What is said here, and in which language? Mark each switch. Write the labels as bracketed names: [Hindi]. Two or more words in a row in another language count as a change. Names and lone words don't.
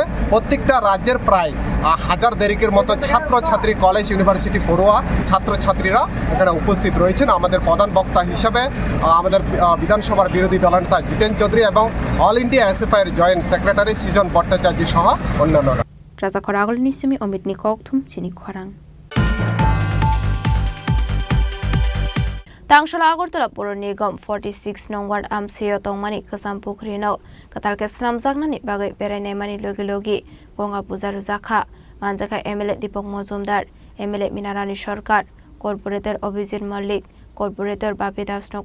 [Bangla] প্রত্যেকটা রাজ্যের প্রায় 1000 দেরিকের মতো ছাত্রছাত্রী, কলেজ, ইউনিভার্সিটি পড়ুয়া ছাত্রছাত্রীরা এখানে উপস্থিত রয়েছেন। আমাদের প্রধান বক্তা হিসাবে আমাদের বিধানসভার বিরোধী দলনেতা জিতেন চৌধুরী এবং অল ইন্ডিয়া এসএফআইয়ের [English] joint secretary [Bangla] সৃজন ভট্টাচার্য সহ অন্যান্যরা। [Kok Borok] Raza Khoragol Nisimi Omid Nikoktum Chini Khorang Tangshala Agortala Puro Nigam 46 nong ward Amseo Tongmani Kasam Pukrino Katal Keslam Zagnani Bagai Perene Mani Logi Logi Bonga Puzar Zakha Manjaka MLA Dipok Mozumdar MLA Minarani Shorkar Corporator Obizir Malik Corporator Babidas no